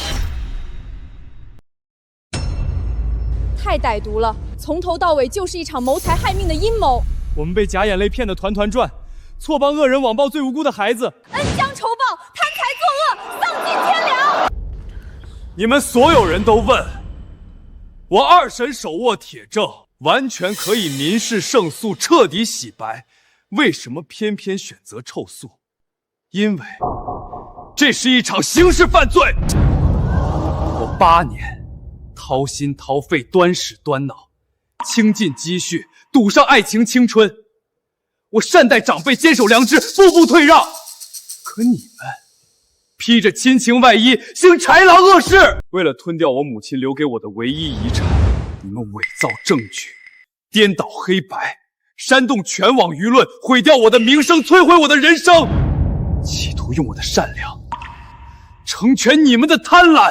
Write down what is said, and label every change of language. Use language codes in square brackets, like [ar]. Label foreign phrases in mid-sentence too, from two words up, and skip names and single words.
[zh] 太歹毒了，從頭到尾就是一場謀財害命的陰謀。我們被假眼淚騙得團團轉，錯幫惡人網暴最無辜的孩子，恩將仇報，貪財作惡，喪盡天良。你們所有人都問，我二审手握铁证，完全可以民事胜訴，彻底洗白。为什么偏偏选擇臭诉？因为这是一场刑事犯罪。我8年掏心掏肺，端屎端脑，倾尽积蓄，赌上爱情青春。我善待长輩，坚守良知，步步退让。可你們披着親情外衣，行豺狼惡事。為了吞掉我母親留給我的唯一遺產，你們偽造證據，顛倒黑白，煽動全網輿論，毀掉我的名聲，摧毀我的人生，企圖用我的善良成全你們的貪婪。